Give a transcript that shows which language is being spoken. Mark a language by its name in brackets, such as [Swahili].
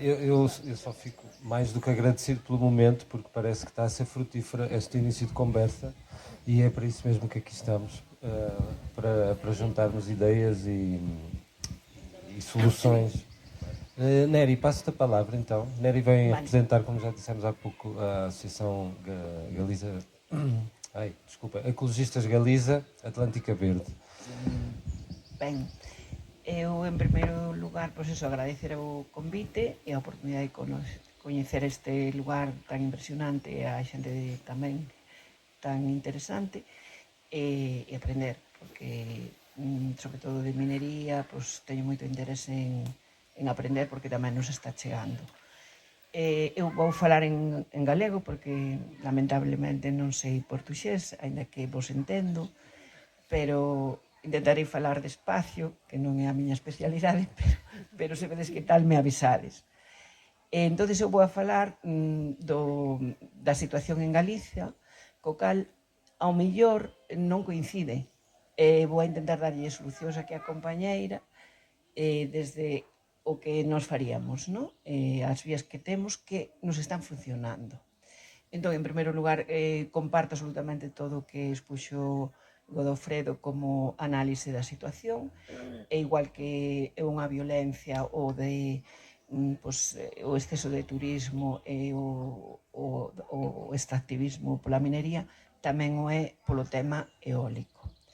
[Portuguese] Eu só fico mais do que agradecido pelo momento, porque parece que está a ser frutífera este início de conversa e é para isso mesmo que aqui estamos, para juntarmos ideias e soluções. Nery, passo-te a palavra então. Nery vem representar, como já dissemos há pouco, a Associação Galiza... Ai, desculpa, Ecologistas Galiza Atlântica Verde. [Galician] Ben, eu en primeiro lugar, pois eso, agradecer o convite e a oportunidade de coñecer este lugar tan impresionante e a xente tamén tan interesante e aprender, porque sobre todo de minería, pois teño moito interese en aprender porque tamén nos está chegando. Eu vou falar en galego porque lamentablemente non sei portugués, aínda que vos entendo, pero intentarei falar despacio, que non é a miña especialidade, pero se vedes que tal me avisades. Entón, eu vou a falar da situación en Galicia, co cal, ao mellor, non coincide. Vou a intentar darlle solucións aquí a compañeira desde o que nos faríamos, non? As vías que temos que nos están funcionando. Entón, en primeiro lugar, comparto absolutamente todo o que expuxo Godofredo como análise da situación, e igual que é unha violencia o de o exceso de turismo e o extractivismo pola minería, tamén o é polo tema eólico.